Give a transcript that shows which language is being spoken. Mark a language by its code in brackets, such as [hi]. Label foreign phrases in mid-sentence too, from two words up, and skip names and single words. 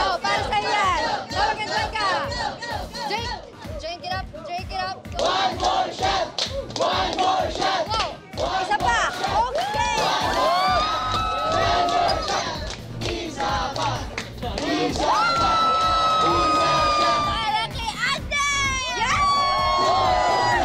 [tl] Para sa'yo yan! Go, mag-enjoy ka! [en] Drink! Drink it up! Drink it up! One more shot! One more shot! [tl] Wow! Isa pa! [en] Okay! One more shot! [tl] Isa pa! Isa pa! Isa pa! Para kay Ate! [en] Yes! More!